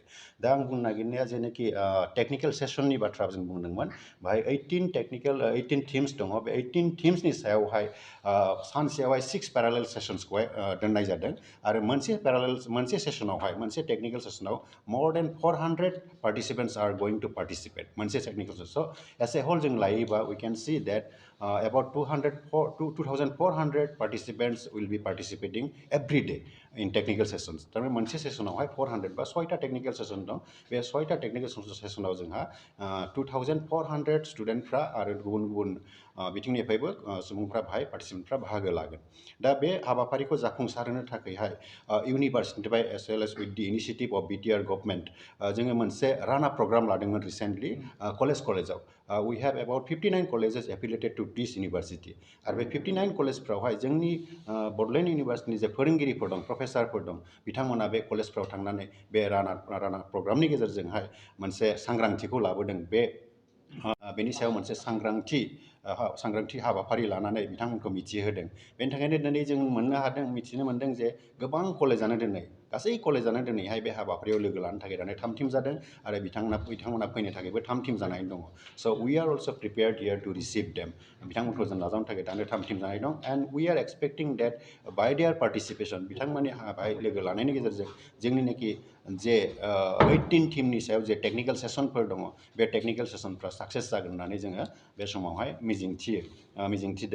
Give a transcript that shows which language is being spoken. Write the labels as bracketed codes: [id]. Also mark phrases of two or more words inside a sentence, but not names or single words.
[brx] दा आं बुंनो नागिरनाया जेनोखि [en] technical sessionनि [brx] बाथ्रा जों बुंदोंमोन बेहाय 18 टिम्स दङ। बे 18 टिम्सनि सायावहाय सानसेयावहाय [en] 6 parallel sessionsखौहाय [brx] दोननाय जादों आरो मोनसे सेसनावहाय मोनसे [en] technical sessionाव more than 400 participants are going to participate मोनसे technical session as a whole [brx] जों लायोबा [en] we can see that about 2,400 participants will be participating every day in technical sessions. [brx] तारमाने मोनसे सेसनावहाय 400 बा 6टा [en] technical session [brx] दं। बे 6टा [en] technical sessionाव [brx] जोंहा 2,400 स्टुडेन्टफ्रा आरो गुबुन गुबुन बिथिंनिफ्रायबो सुबुंफ्रा बाहाय पार्टिसिपेन्टफ्रा बाहागो लागोन। दा बे हाबाफारिखौ जाफुंसारहोनो थाखायहाय इउनिभार्सिटिनिफ्राय [en] as well as with the initiative of BTR government [brx] जोङो मोनसे राना प्रग्राम लादोंमोन रिसेन्टलि कलेजाव [en] we have about 59 colleges affiliated to this university [brx] आरो बे 59 कलेजफ्रावहाय जोंनि बड'लेण्ड इउनिभार्सिटिनि जे फोरोंगिरिफोर दं प्रफेसारफोर दं बिथांमोना बे कलेजफ्राव थांनानै बे राना प्रग्रामनि गेजेरजोंहाय मोनसे सांग्रांथिखौ लाबोदों। बेनि सायाव मोनसे सांग्रांथि हाबाफारि लानानै बिथांमोनखौ मिथिहोदों। बेनि थाखायनो दिनै जों मिथिनो मोन्दों जे गोबां कलेजानो गासै कलेजानो दिनैहाय बे हाबाफारियाव लोगो लानो थाखाय दानो थाम थिम जादों आरो बिथांमोना फैनो थाखायबो थाम थिम जानानै दङ। [en] So we are also prepared here to receive them [brx] बिथांमोनखौ जों नाजावनो थाखाय दानो थाम थिम जानाय दं [en] and we are expecting that by their participation [brx] बिथांमोननि बाहाय लोगो लानायनि गेजेरजों जोंनिनाखि जे 18 टिमनि सायाव जे [en] technical sessionफोर [brx] दङ बे [en] technical sessionफ्रा [brx] साक्सेस जागोन होननानै जोङो बे समावहाय मिजिंथिदों।